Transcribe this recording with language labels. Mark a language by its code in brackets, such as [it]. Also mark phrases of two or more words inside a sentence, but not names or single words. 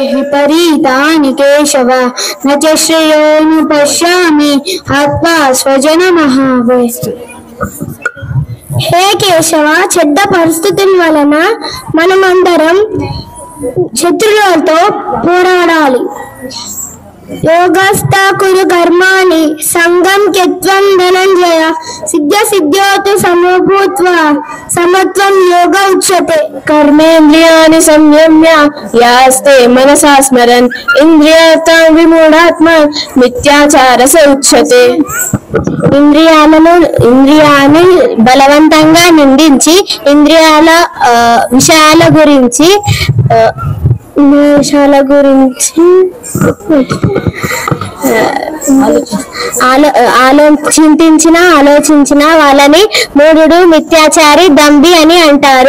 [sa] విపరీతాని కేశవ న చ శ్రేయోను పశ్యామి హత్వా స్వజనమహావే. [te] హే కేశవ, చెడ్డ పరిస్థితుల వలన మనమందరం శత్రువులతో పోరాడాలి. [sa] योगस्थ कुरु कर्माणि संगम त्यक्त्वा धनंजय सिद्ध सिद्ध्योति समभूत्वा समत्वं योग उच्यते कर्मेन्द्रियाणि संयम्य यास्ते मनसा स्मरन् इंद्रियार्थं विमूढात्मा मिथ्याचारस उच्यते [te] ఇంద్రియాన్ని బలవంతంగా నిందించి ఇంద్రియాల విషయాల గురించి ఆలోచించిన వాళ్ళని మూఢుడు మిథ్యాచారి దంభి అని అంటారు.